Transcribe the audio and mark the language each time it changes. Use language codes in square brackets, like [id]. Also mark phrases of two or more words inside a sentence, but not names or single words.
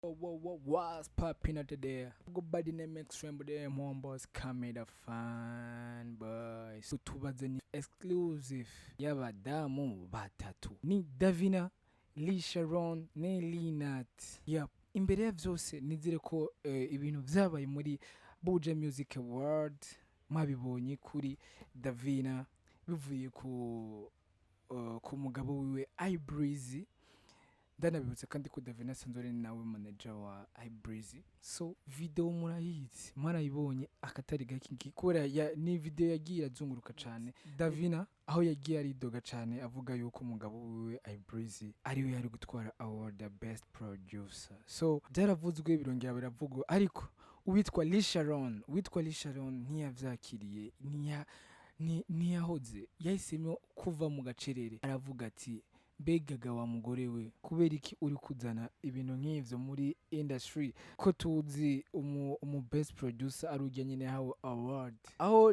[en] What's popping out there? Go by the name Extreme, but them homeboys coming the fan boys. [rn] So tubazanye exclusive y'abadamu batatu ni Davina, Lee Sharon, ne Linat. Yep. Imbere ya vyose nizere ko ibintu vyabaye muri Buja Music Award mwabibonye kuri Davina bivuye ku mugabo wiwe iBreezy. Ndanabibutsa kandi ko Davina Sanzore ni nawe manager wa iBreezy. So video murayizi mwarayibonye akatari gaki kubera ni video yagiye azunguruka cyane. Davina aho yagiye aridoga cyane avuga yuko umugabo wiwe iBreezy ariwe yari gutwara [en] award the best producer. [rn] So byaravuzwe birongera biravugwa ariko uwitwa Lee Sharon ntiyavyakiriye ntiyahoze yahisemo kuva mu gacerere aravuga ati begaga wa mugore we kubera iki uri kuzana ibintu nk'ivyo muri industry ko tuzi umu [en] best producer [rn] arujya nyine hawo award aho